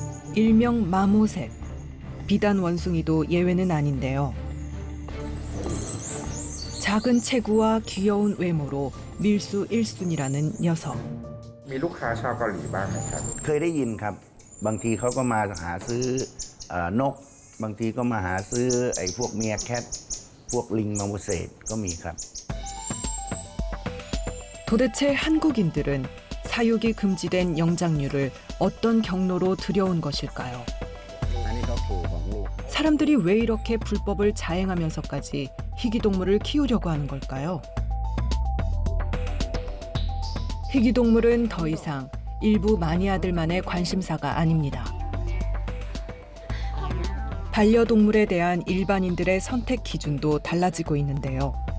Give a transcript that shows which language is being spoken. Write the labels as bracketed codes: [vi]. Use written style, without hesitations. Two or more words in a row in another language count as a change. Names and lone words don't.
[ko] 일명 마모셋. 비단 원숭이도 예외는 아닌데요. 작은 체구와 귀여운 외모로 밀수 1순위라는 녀석. [th] มีลูกค้าชาวเกาหลีบ้างไหมครับ เคยได้ยินครับ บางทีเขาก็มาหาซื้อนก บางทีก็มาหาซื้อไอ้พวกเมียแคท พวกลิงมาโมเสสก็มีครับ [ko] 도대체 한국인들은 사육이 금지된 영장류를 어떤 경로로 들여온 것일까요? [th] อันนี้ก็ครูของลูก [ko] 사람들이 왜 이렇게 불법을 자행하면서까지 희귀동물을 키우려고 하는 걸까요? 희귀동물은 더 이상 일부 마니아들만의 관심사가 아닙니다. 반려동물에 대한 일반인들의 선택 기준도 달라지고 있는데요.